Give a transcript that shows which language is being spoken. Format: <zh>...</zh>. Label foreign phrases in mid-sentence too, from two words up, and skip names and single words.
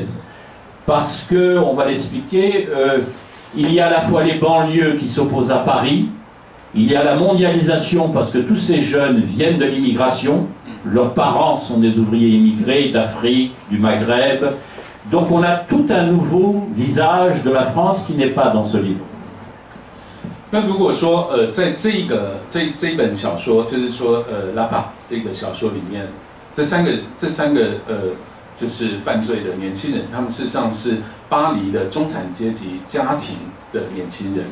<fr>Parce que, on va l'expliquer, il y a à la fois les banlieues qui s'opposent à Paris, il y a la mondialisation parce que tous ces jeunes viennent de l'immigration, leurs parents sont des ouvriers immigrés d'Afrique, du Maghreb, donc on a tout un nouveau visage de la France qui n'est pas dans ce livre.</fr> <zh>那如果说在这一本小说，就是说拉帕这个小说里面，这三个就是犯罪的年轻人，他们事实上是巴黎的中产阶级家庭的年轻人。</zh>